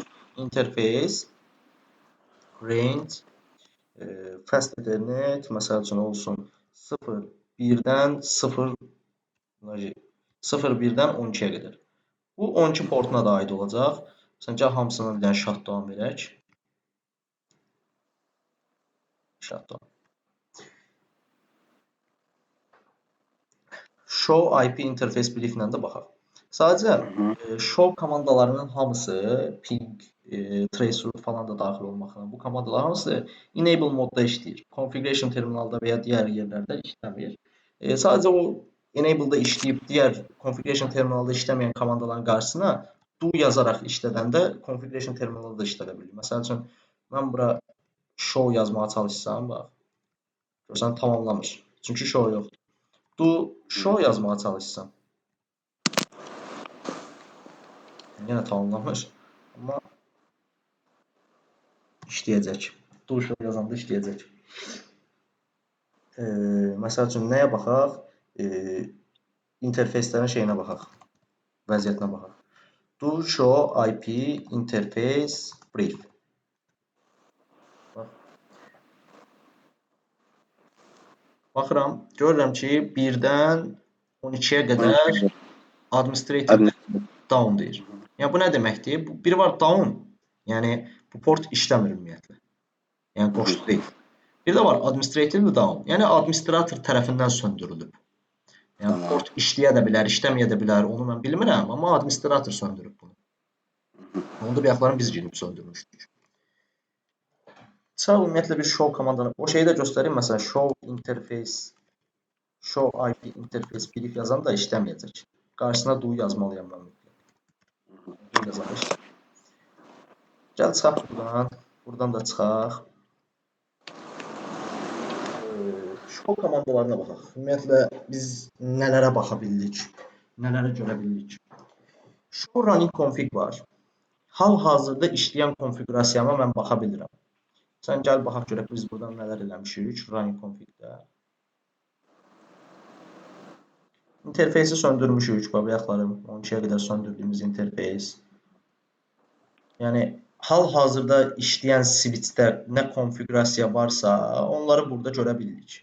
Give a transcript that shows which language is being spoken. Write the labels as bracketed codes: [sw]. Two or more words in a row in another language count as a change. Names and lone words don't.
[en] Interface range fast ethernet [az] məsəl üçün olsun 0.1-dən 0.1-dən 12-yə qədər. Bu 12 portuna da aid olacaq. Məsələn, gəl hamısına bir dənə shutdown verək. Shutdown. [en] Show IP interface brief [az] ilə də baxaq. Sadəcə show komandalarının hamısı [en] ping traceroot [az] falan da daxil olmaqla. Bu komandalar hamısı enable modda işləyir. [en] Configuration terminalda [az] və ya digər yerlərdə işləmir. Sadəcə o enable'da işləyib digər [en] configuration terminalda [az] işləməyən komandaların qarşısına do yazaraq işlədəndə [en] configuration terminalda [az] da işlədə bilir. Məsəl üçün mən bura show yazmağa çalışsam, bax. Görsən tamamlamış. Çünki show yoxdur. [en] Do show [az] yazmağa çalışsam. Yenə tamamlamış. Amma işləyəcək. [en] Do show [az] yazanda işləyəcək. Məsəl üçün nəyə baxaq? İnterfeyslərin şeyinə baxaq. Vəziyyətinə baxaq. [en] Do show IP interface brief. [az] Baxıram, görürəm ki, 1-dən 12-yə qədər [en] administrative down [az] deyir. Yəni bu nə deməkdir? Biri var down, yəni bu port işləmir ümumiyyətlə. Yəni qoşulu deyil. Bir də var [en] administrative down, [az] yəni administrator tərəfindən söndürülüb. Yəni port işləyə də bilər, işləməyə də bilər, onu mən bilmirəm, amma administrator söndürüb bunu. Onu da bayaqların biz girib söndürmüşdük. Sağ ümumiyyətlə bir show komandanı, o şeyi də göstəreyim, məsələn, [en] show interface, show IP interface brief [az] yazan da işləməyəcək. Qarşısına do yazmalıyam mən. Do yazan işləməyəcək. Gəl çıxaq buradan, buradan da çıxaq. Show komandalarına baxaq. Ümumiyyətlə biz nələrə baxa bildik, nələrə görə bildik. [en] Show running config var. [az] Hal-hazırda işləyən konfigurasiyama mən baxa bilirəm. Sən gəl baxaq görək biz buradan nələr eləmişik [en] running config-də. [az] İnterfeysi söndürmüşük, bayaqlarım 12-yə qədər söndürdüyümüz interfeys. Yəni hal-hazırda işləyən switchdə nə konfigurasiya varsa, onları burada görə bildik.